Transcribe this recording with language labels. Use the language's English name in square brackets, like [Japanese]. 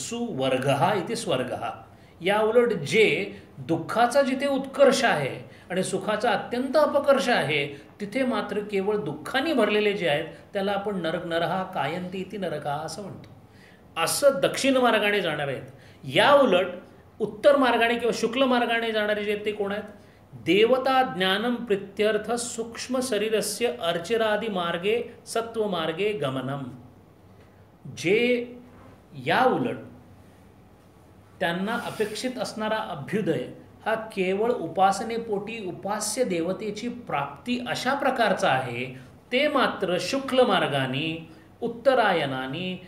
[Marathi] सुवर्ग इथे स्वर्ग. या उलट जे दुःखाचा जिथे उत्कर्ष आहे आणि सुखाचा अत्यंत अपकर्ष आहे, तिथे मात्र केवळ दुःखाने भरलेले जे आहेत त्याला आपण [Sanskrit] नरहा कायंती इति नरका [Marathi] असं म्हणतो. असं दक्षिण मार्गाने जाणार आहेत. या उलट उत्तर मार्गाने किंवा शुक्ल मार्गाने जाणारे जे ते कोण आहेत? [Sanskrit] देवता ज्ञानम प्रित्यर्थ सूक्ष्म शरीरस्य अर्चिरादि मार्गे सत्व मार्गे गमनम. [Marathi] जे या उलट त्यांना अपेक्षित असणारा अभ्युदय हा केवळ उपासनेपोटी उपास्य देवतेची प्राप्ती अशा प्रकारचा आहे, ते मात्र शुक्ल मार्गाने उत्तरायणाने.